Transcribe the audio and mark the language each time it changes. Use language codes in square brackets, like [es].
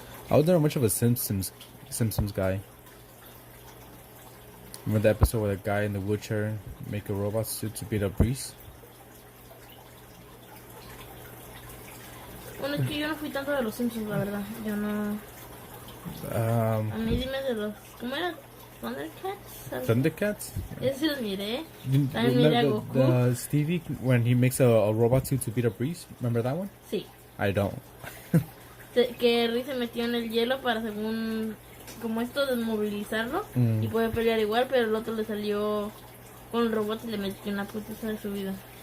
[en] I was never much of a Simpsons guy. Remember the episode where the guy in the wheelchair make a robot suit to beat up Reese? [es] Bueno, es que yo no fui tanto de los Simpsons, la verdad. Yo no. A mí dime de los. ¿Cómo era? ¿Thundercats? Thundercats? Ese sí los miré. También miré a Goku. [en] The Stevie when he makes a robot suit to beat up Reese. Remember that one? [es] Sí. [en] I don't. [es] Que Reese se metió en el hielo para según. Como esto, desmovilizarlo. Y poder pelear igual, pero el otro le salió con el robot y le metió una putiza de su vida.